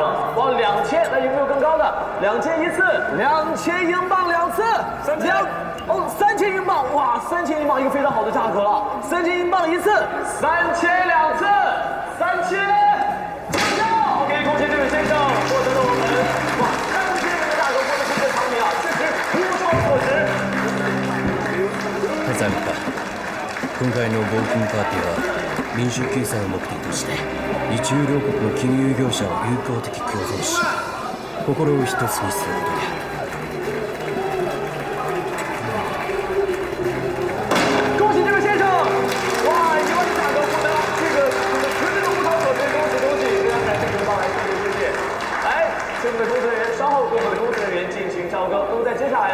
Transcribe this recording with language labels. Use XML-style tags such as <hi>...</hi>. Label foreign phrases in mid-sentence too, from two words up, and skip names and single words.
<zh>哇，2000，那有没有更高的？2000一次，2000英镑2次，3000英镑，哇，3000英镑一个非常好的价格了。3000英镑一次，3000两次，3000。OK， 恭喜这位先生获得了我们哇3000元的价格获得这件藏品啊，确实物超所值。</zh> <ja>ただいま。今回の募金パーティーは民衆救済を目的として日中両国の金融業者を友好的共存し、心を一つにすることである。</ja> <zh>恭喜这位先生！哇，1万的价格获得这个绝对的物超所值，恭喜恭喜！非常感谢您帮来，谢谢。来，请我们的工作人员稍后跟我们的工作人员进行交割。那么在接下来，</zh>